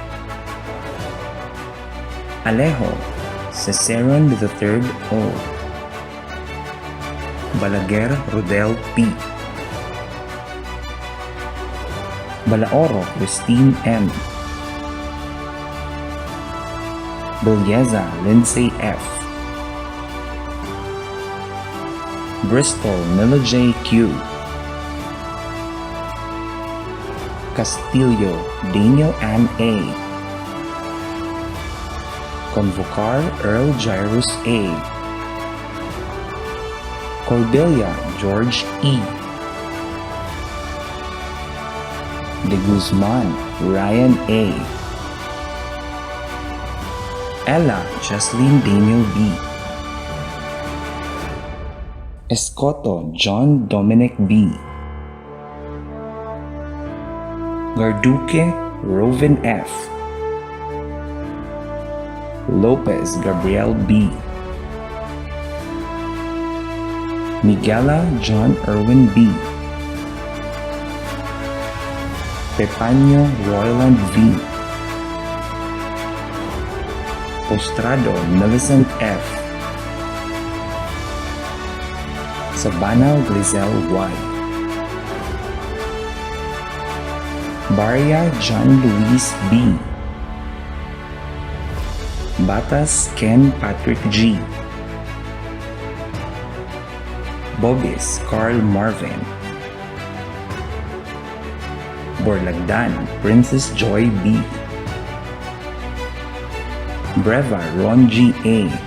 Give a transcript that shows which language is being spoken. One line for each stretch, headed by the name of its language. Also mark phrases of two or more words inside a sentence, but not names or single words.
Filipino: Alejo Ciceron III O. Balaguer Rodel P. Balaoro Christine M. Bilyeza Lindsay F. Bristol Mila J. Q. Castillo Daniel Ann A. Convocar Earl Jairus A. Cordelia George E. De Guzman Ryan A. Ella Jocelyn Daniel B. Escoto John Dominic B. Garduque Roven F. Lopez Gabriel B. Miguela John Irwin B. Pepaño Royland V. Postrado Millicent F. Sabana Grisel Y. Baria John Luis B. Batas Ken Patrick G. Bobis Carl Marvin. Borlagdan Princess Joy B. Breva Ron G. A.